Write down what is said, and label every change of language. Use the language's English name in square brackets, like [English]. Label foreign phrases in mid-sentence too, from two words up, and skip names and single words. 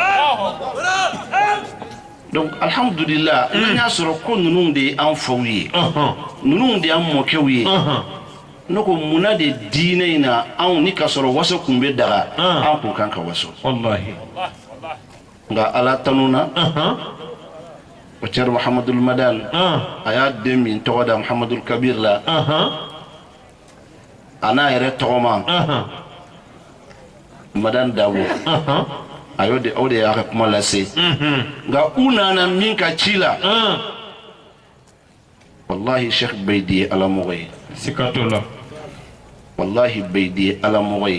[Bambara] donc alhamdulillah n'an y'a sɔrɔ ko ninnu de ye an faw ye ninnu de y'an mɔkɛw ye ne ko munna de diinɛ in na anw ni ka sɔrɔ waso kun bɛ daga an kun kan ka waso wallahi nka Ala tanu na o cer Muhammadul Madan aya den min tɔgɔ da Muhammadul Kabir la ana yɛrɛ tɔgɔma Madan Dabo ayo de o de y'a ka kuma lase nka u nana min ka ci la wallahi Sheikh Beydi ye alamɔgɔ ye siga t'o la wallahi Beydi ye alamɔgɔ ye